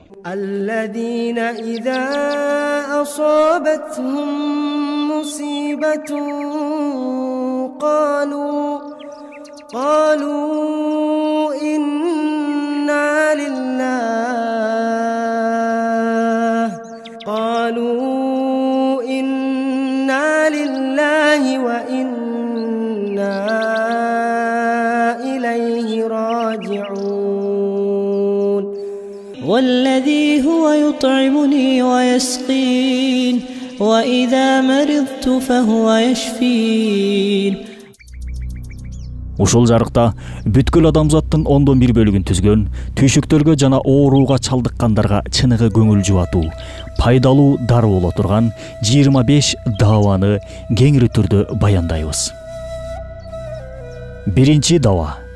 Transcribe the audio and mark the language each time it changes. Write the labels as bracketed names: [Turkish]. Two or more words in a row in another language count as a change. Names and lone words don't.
[Arabic] الذين إذا أصابتهم مصيبة قالوا إنا لله وإنا إليه راجعون والذي هو يطعمني ويسقين وإذا مرضت فهو يشفين. [Kyrgyz] Ушул жарыкта бүткүл адамзаттын 1/10 бөлүгүн түзгөн, түйшүктөргө жана ооруга чалдыккандарга чыныгы көңүл жубатуу, пайдалуу дароо боло турган 25 даваны кеңири түрдө баяндайбыз. Биринчи дава.